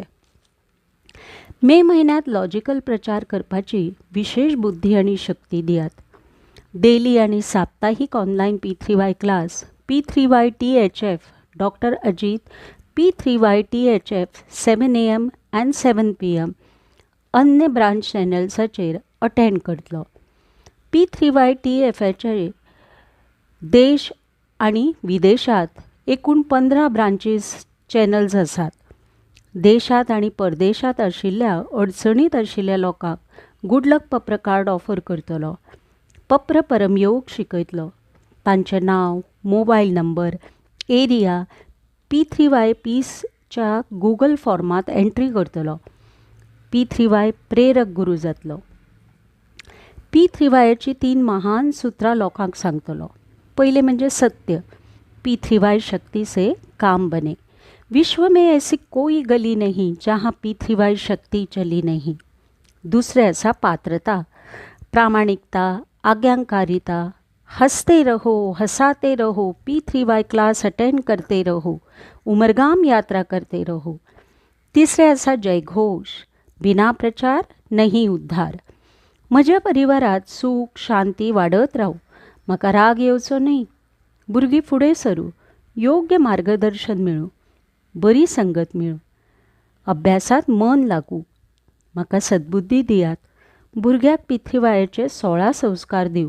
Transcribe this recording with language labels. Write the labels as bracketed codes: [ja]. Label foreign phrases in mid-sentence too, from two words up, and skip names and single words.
[kok] मे म्हयन्यांत लॉजिकल प्रचार करपाची विशेष बुद्धी आनी शक्ती दियात. डेली आनी साप्ताहीक ऑनलायन पिथ्रीवाय क्लास P3Y THF डॉक्टर अजित P3Y THF [en] 7 AM and 7 PM [kok] अन्य ब्रांच चॅनल्साचेर अटेंड करतलो. P3Y TFचे देश आनी विदेशात एकूण 15 ब्रांचीस चॅनल्स आसात. देशात आनी परदेशात आशिल्ल्या अडचणीत आशिल्ल्या लोकांक [en] good luck [kok] पप्र कार्ड ऑफर करतलो. पप्र परमयोग शिकयतलो. तांचें नांव, [en] mobile number, [kok] एरिया P3Y पीसच्या गुगल फॉर्मात एंट्री करतलो. P3Y प्रेरक गुरू जातलो. P3Yची 3 महान सुत्रां लोकांक सांगतलो. पयले म्हणजे सत्य. [hi] P3Y शक्ति से काम बने. विश्व में ऐसी कोई गली नहीं जहाँ P3Y शक्ति चली नहीं. [kok] दूसरे आसा पात्रता, प्रामाणिकता, आज्ञाकारिता. [hi] हंसते रहो, हंसाते रहो, P3Y [en] class attend [hi] करते रहो, उमरगाम यात्रा करते रहो. [kok] तिसरे आसा जयघोष, [hi] बिना प्रचार नहीं उद्धार. [kok] म्हज्या परिवारात सूख शांती वाडत रावू. म्हाका राग येवचो न्ही. भुरगीं फुडें सरू. योग्य मार्गदर्शन मेळूं. बरी संगत मेळूं. अभ्यासात मन लागू. म्हाका सद्बुद्धी दियात. भुरग्याक पितृवायेचे 16 संस्कार दिव.